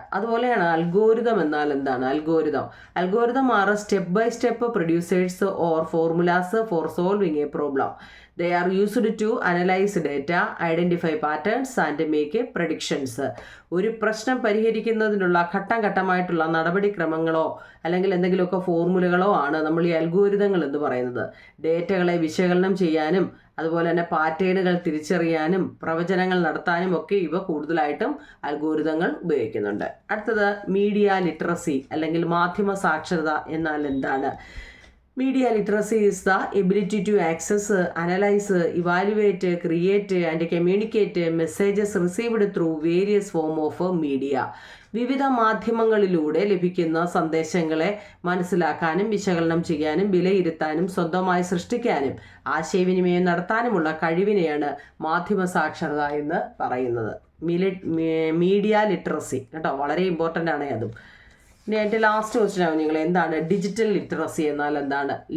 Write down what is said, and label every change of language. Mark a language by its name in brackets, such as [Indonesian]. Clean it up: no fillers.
[Malayalam] അതുപോലെയാണ് അൽഗോരിതം എന്നാൽ എന്താണ്? [English] Algorithm are step by step producers or formulas for solving a problem. They are used to analyze data, identify patterns and make predictions. [Malayalam] ഒരു പ്രശ്നം പരിഹരിക്കുന്നതിനുള്ള ഘട്ടം ഘട്ടമായിട്ടുള്ള നടപടിക്രമങ്ങളോ അല്ലെങ്കിൽ എന്തെങ്കിലുമൊക്കെ ഫോർമുലകളോ ആണ് നമ്മൾ ഈ അൽഗോരിതങ്ങൾ എന്ന് പറയുന്നത്. ഡേറ്റകളെ വിശകലനം ചെയ്യാനും അതുപോലെ തന്നെ പാറ്റേണുകൾ തിരിച്ചറിയാനും പ്രവചനങ്ങൾ നടത്താനും ഒക്കെ ഇവ കൂടുതലായിട്ടും അൽഗോരിതങ്ങൾ ഉപയോഗിക്കുന്നുണ്ട്. അടുത്തത് മീഡിയ ലിറ്ററസി അല്ലെങ്കിൽ മാധ്യമ സാക്ഷരത എന്നാൽ എന്താണ്? [English] Media literacy is the ability to access, analyze, evaluate, create and communicate messages received through various form of media. [Malayalam] വിവിധ മാധ്യമങ്ങളിലൂടെ ലഭിക്കുന്ന സന്ദേശങ്ങളെ മനസ്സിലാക്കാനും വിശകലനം ചെയ്യാനും വിലയിരുത്താനും സ്വന്തമായി സൃഷ്ടിക്കാനും ആശയവിനിമയം നടത്താനുമുള്ള കഴിവിനെയാണ് മാധ്യമ സാക്ഷരത എന്ന് പറയുന്നത്. മീഡിയ ലിറ്ററസി കേട്ടോ, വളരെ ഇമ്പോർട്ടൻ്റ് ആണ് അതും. ഇനി എൻ്റെ ലാസ്റ്റ് ക്വസ്റ്റ്യൻ ആവും നിങ്ങൾ, എന്താണ് ഡിജിറ്റൽ ലിറ്ററസി എന്നാൽ എന്താണ്?